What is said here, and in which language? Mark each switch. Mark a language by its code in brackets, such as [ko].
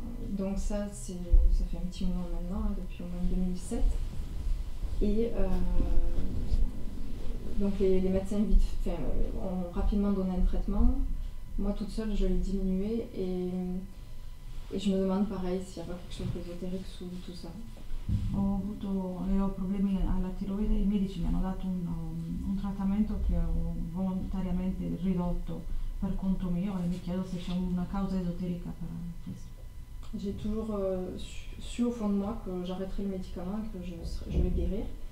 [fr] Donc ça fait un petit moment maintenant, hein, depuis au moins 2007. Et donc les médecins ont rapidement donné un traitement. Moi toute seule, je l'ai diminué et je me demande pareil s'il n'y a pas quelque chose d'ésotérique sous tout ça. [it] Ho problemi alla tiroide, i medici mi hanno dato un trattamento che ho volontariamente ridotto per conto mio e mi chiedo se c'è una causa esoterica per questo. [fr] J'ai toujours su au fond de moi que j'arrêterai le médicament et que je vais guérir.